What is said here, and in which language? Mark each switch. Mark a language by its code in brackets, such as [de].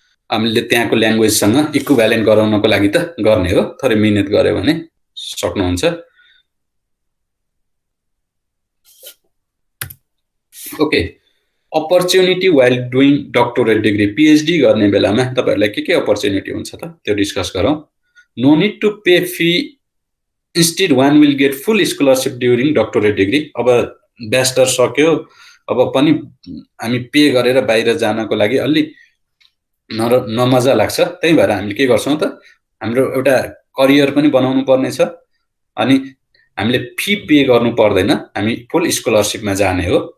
[ne] हामीले त्यहाँको ल्याङ्ग्वेजसँग इक्विभ्यालेन्ट गराउनको लागि त गर्ने हो, थोरै मिहिनेत गर्यो भने सक्नुहुन्छ। Okay, [en] opportunity while doing doctorate degree, [ne] PhD गर्ने बेलामा तपाईहरुलाई के अपर्च्युनिटी हुन्छ त त्यो डिस्कस गरौँ। [en] No need to pay fee, instead one will get full scholarship during doctorate degree। [ne] अब ब्याचलर सक्यो, अब पनि हामी पे गरेर बाहिर जानको लागि अलि नमजा लाग्छ, त्यही भएर हामीले के गर्छौं त, हाम्रो एउटा करियर पनि बनाउनु पर्ने छ, अनि हामीले फी पे गर्नु पर्दैन, हामी फुल स्कलरशिपमा जाने हो।